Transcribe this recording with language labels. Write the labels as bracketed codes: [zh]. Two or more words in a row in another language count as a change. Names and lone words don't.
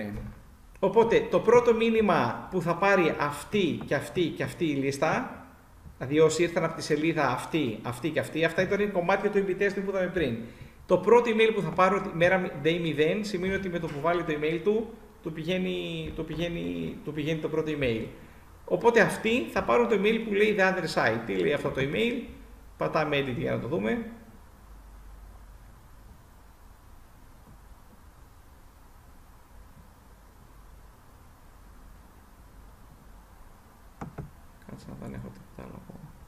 [el] Οπότε το πρώτο μήνυμα που θα πάρει αυτή και αυτή και αυτή η λίστα, δηλαδή όσοι ήρθαν από τη σελίδα αυτή και αυτή, αυτά ήταν κομμάτια του [en] A/B testing [el] που είδαμε πριν. Το πρώτο email που θα πάρω μέρα day 0 σημαίνει ότι με το που βάλει το email του πηγαίνει το πρώτο email. Οπότε αυτοί θα πάρουν το email που λέει [en] the other side. [el] Τι λέει αυτό το email, πατάμε edit για να το δούμε. Κάτσε να δεν έχω τίποτα άλλο ακόμα.